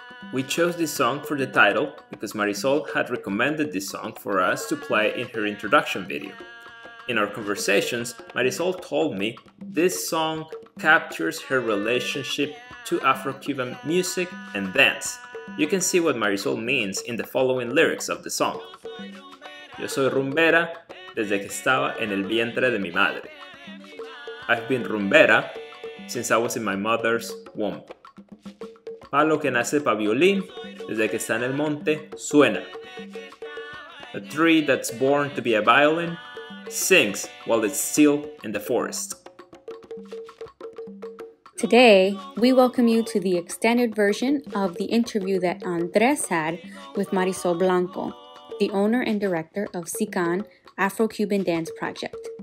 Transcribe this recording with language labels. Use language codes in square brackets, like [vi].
[en] We chose this song for the title because Marisol had recommended this song for us to play in her introduction video. In our conversations, Marisol told me this song captures her relationship to Afro-Cuban music and dance. You can see what Marisol means in the following lyrics of the song. [es] Yo soy rumbera desde que estaba en el vientre de mi madre. [en] I've been rumbera since I was in my mother's womb. [es] Palo que nace pa' violín, desde que está en el monte, suena. [en] A tree that's born to be a violin sings while it's still in the forest. Today, we welcome you to the extended version of the interview that Andres had with Marisol Blanco, the owner and director of SICAN Afro-Cuban Dance Project.